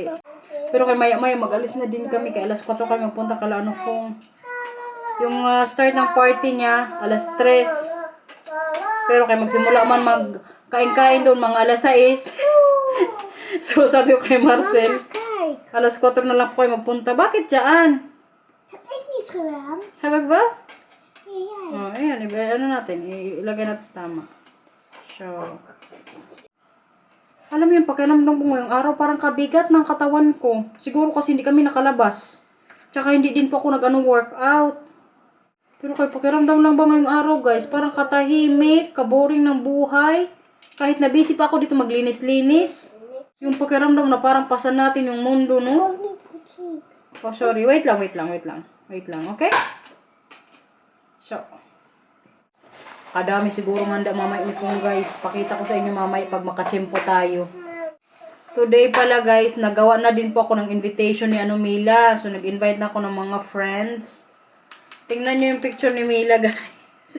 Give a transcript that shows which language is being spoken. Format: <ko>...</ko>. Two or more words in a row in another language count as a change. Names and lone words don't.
<tl>Pero kay maya-maya mag-alis na din kami. Kaya alas 4 kami magpunta kala kung yung start ng party niya, alas 3. Pero kay magsimula man magkain-kain doon, mga alas 6. So sabi ko kay Marcel,</tl> <nl>Kijk,</nl> <tl>alas 4 na lang po kayo magpunta. Bakit dyan?</tl> <nl>heb ik niet gedaan.</nl> <tl>Habag ba?</tl> <nl>Ja, jij.</nl> <tl>Ayan, natin, ilagay natin sa tama. So, alam mo yung pakiramdam ko ngayong araw, parang kabigat ng katawan ko. Siguro kasi hindi kami nakalabas. Tsaka hindi din po ako workout. Pero kay pakiramdam lang ba ngayong araw, guys? Parang katahimik, kaboring ng buhay. Kahit na busy pa ako dito maglinis-linis. Yung pakiramdam na parang pasan natin yung mundo, no?</tl> <nl>Ik kon niet goed zien.</nl> <en>Oh, sorry.</en> <tl>Wait lang, okay? So, kadami siguro handa mamay infong, guys. Pakita ko sa inyo mamay pag makachempo tayo. Today pala, guys, nagawa na din po ako ng invitation ni Mila. So, nag-invite na ako ng mga friends. Tingnan nyo yung picture ni Mila, guys.</tl>